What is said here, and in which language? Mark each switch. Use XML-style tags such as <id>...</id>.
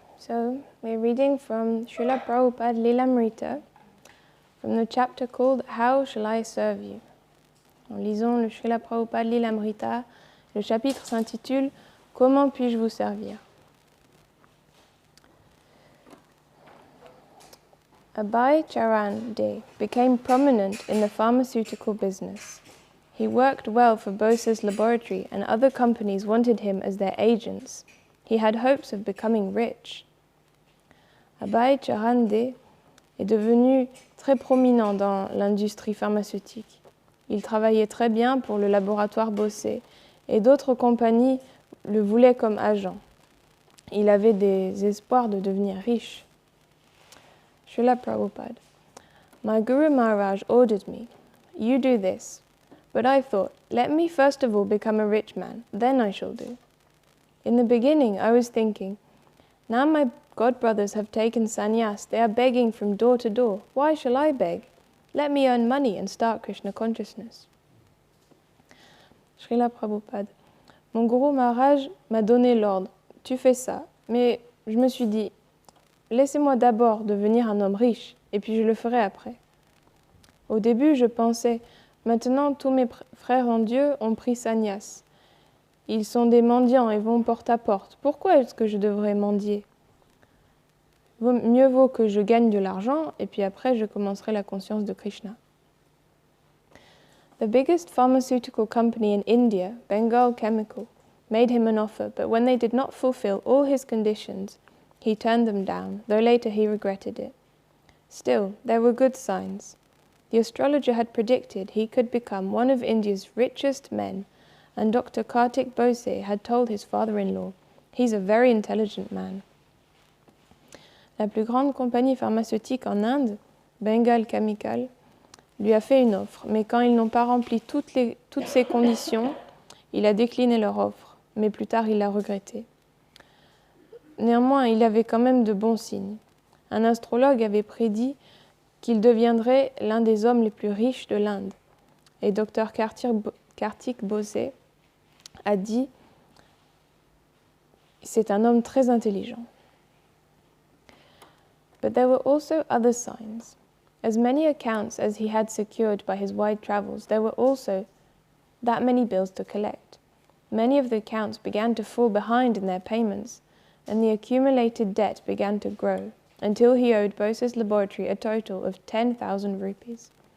<en>So, we're reading from Srila Prabhupada Lilamrita, from the chapter called How Shall I Serve You?</en> <fr>En lisant le Srila Prabhupada Lilamrita, le chapitre s'intitule Comment puis-je vous servir?</fr> <en>Abhay Charan De became prominent in the pharmaceutical business. He worked well for Bose's laboratory and other companies wanted him as their agents. He had hopes of becoming rich.</en> <fr>Abhay Charan De est devenu très prominent dans l'industrie pharmaceutique. Il travaillait très bien pour le laboratoire Bose et d'autres compagnies le voulaient comme agent. Il avait des espoirs de devenir riche.</fr> <en>Srila Prabhupada, my Guru Maharaj ordered me, you do this. But I thought, let me first of all become a rich man, then I shall do. In the beginning, I was thinking, now my godbrothers have taken sannyas, they are begging from door to door. Why shall I beg? Let me earn money and start Krishna consciousness.</en> <fr>Srila Prabhupada, mon Guru Maharaj m'a donné l'ordre, tu fais ça. Mais je me suis dit, laissez-moi d'abord devenir un homme riche, et puis je le ferai après. Au début, je pensais, maintenant tous mes frères en Dieu ont pris sannyas. Ils sont des mendiants et vont porte à porte. Pourquoi est-ce que je devrais mendier? Mieux vaut que je gagne de l'argent, et puis après je commencerai la conscience de Krishna.</fr> <en>The biggest pharmaceutical company in India, Bengal Chemical, made him an offer, but when they did not fulfill all his conditions, he turned them down, though later he regretted it. Still, there were good signs. The astrologer had predicted he could become one of India's richest men, and Dr. Kartik Bose had told his father-in-law, he's a very intelligent man.</en> <fr>La plus grande compagnie pharmaceutique en Inde, Bengal Chemical, lui a fait une offre, mais quand ils n'ont pas rempli toutes ces conditions, il a décliné leur offre, mais plus tard il l'a regretté. Néanmoins, il avait quand même de bons signes. Un astrologue avait prédit qu'il deviendrait l'un des hommes les plus riches de l'Inde. Et Dr. Kartik Bose a dit « C'est un homme très intelligent ».</fr> <en>But there were also other signs. As many accounts as he had secured by his wide travels, there were also that many bills to collect. Many of the accounts began to fall behind in their payments, and the accumulated debt began to grow, until he owed Bose's laboratory a total of 10,000 rupees.</en>